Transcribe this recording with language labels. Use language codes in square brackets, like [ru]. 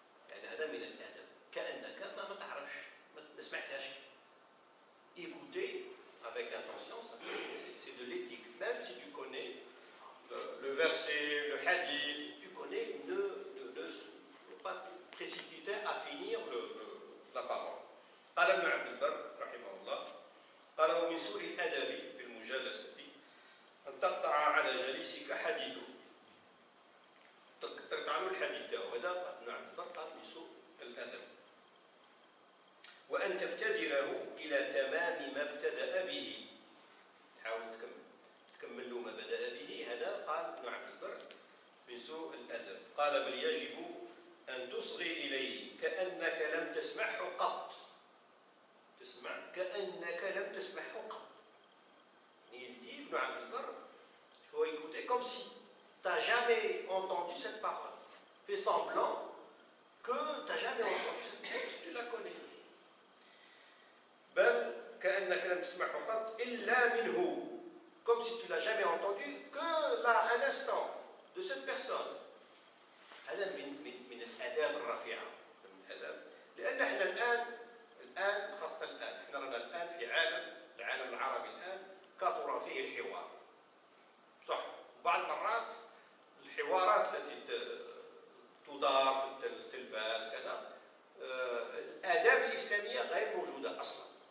[ar] يعني هذا من الآداب، كأنك ما تعرفش، ما سمعتهاش. [fr] Écouter avec attention, c'est de l'éthique. Même si tu connais le verset, le hadith, tu connais, ne pas précipiter à finir la parole. [ar] قال ابن عبد البر رحمه الله، قال ومن سوء الأدب في المجالسة أن تقطع على جليسك حديثه، تقطع له الحديث تاعو. هذا ابن عبد البر قال من سوء الأدب. وأن تبتدره إلى تمام ما ابتدأ به، تحاول تكمل له ما بدأ به. هذا قال ابن عبد البر من سوء الأدب. قال بل يجب أن تصغي إليه كأنك لم تسمعه قط. تسمع كأنك لم تسمعه قط. يعني [fr] ابن عبد البر il faut écouter comme si tu n'as jamais entendu cette parole. Fais semblant que tu n'as jamais entendu cette parole, si tu la connais. [ar] بل كأنك لم تسمعه قط إلا منه, [fr] comme si tu l'as jamais entendu que là, un instant de cette personne. [ar] هذا من الآداب الرفيعة، من الآداب. لأن احنا الآن خاصة الآن احنا رانا الآن في العالم العربي الآن كثر فيه الحوار. صح، بعض المرات الحوارات التي تدار في التلفاز كذا الآداب الإسلامية غير موجودة أصلا.